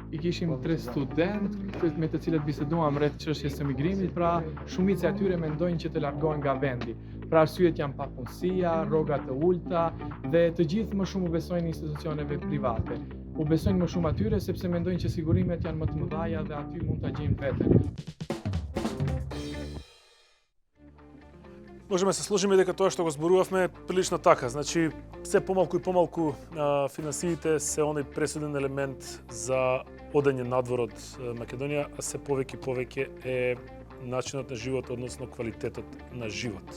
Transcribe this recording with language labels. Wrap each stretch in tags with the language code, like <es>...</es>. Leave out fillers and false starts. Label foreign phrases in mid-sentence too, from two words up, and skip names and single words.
<sq>I kishim 3 studentë me të cilët biseduam rreth çështjes së migrimit, pra shumica e tyre mendojnë që të largohen nga vendi. Pra arsyet janë papunësia, rroga të ulta dhe të gjithë më shumë u besojnë institucioneve private. U besojnë më shumë atyre sepse mendojnë që sigurimet janë më të mëdha dhe aty mund ta gjejnë veten.</sq> <mk>Можеме се сложиме дека тоа што го зборувавме е прилично така. Значи, се помалку и помалку финансиите се оној пресуден елемент за одење надвор од Македонија, а се повеќе и повеќе е начинот на живот, односно квалитетот на живот.</mk>